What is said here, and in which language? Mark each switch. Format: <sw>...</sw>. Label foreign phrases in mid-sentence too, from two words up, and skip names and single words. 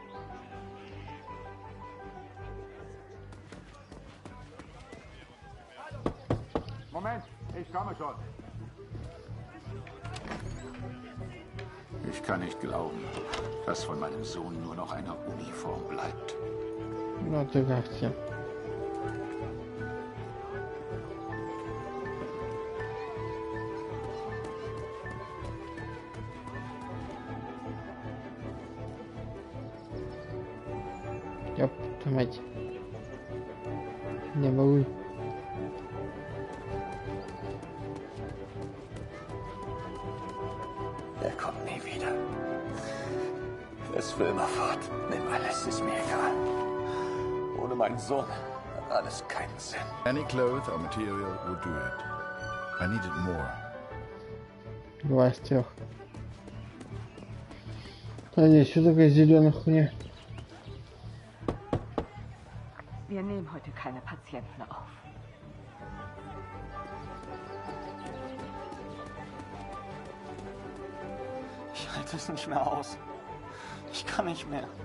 <de>Moment, ich komme schon. Ich kann nicht glauben, dass von meinem Sohn nur noch eine Uniform bleibt. Warte,</de> <ru>grazie. Ёп, мать. Не могу.</ru> <de>Er kommt nie wieder. Er ist für immer fort. Nimm alles, ist mir egal. Ohne meinen Sohn hat alles keinen Sinn.</de> <en>Any cloth or material would do it. I needed more.</en> <ru>Два из трех. А нет, что такое зеленая хуйня?</ru> <de>Wir nehmen heute keine Patienten auf. Ich halte es nicht mehr aus. Ich kann nicht mehr.</de>